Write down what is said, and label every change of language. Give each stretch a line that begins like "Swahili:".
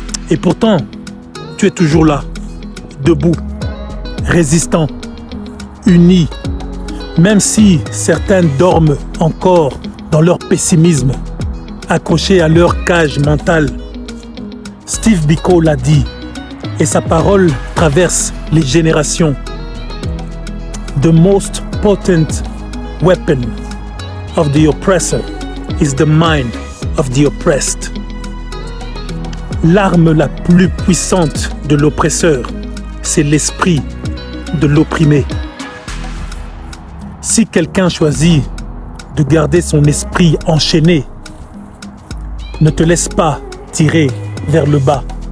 French: Et pourtant, tu es toujours là, debout, résistant, uni, même si certains dorment encore dans leur pessimisme, accrochés à leur cage mentale. Steve Biko l'a dit, et sa parole traverse les générations.
English: The most potent weapon of the oppressor is the mind of the oppressed.
French: L'arme la plus puissante de l'oppresseur, c'est l'esprit de l'opprimé. Si quelqu'un choisit de garder son esprit enchaîné, ne te laisse pas tirer vers le bas.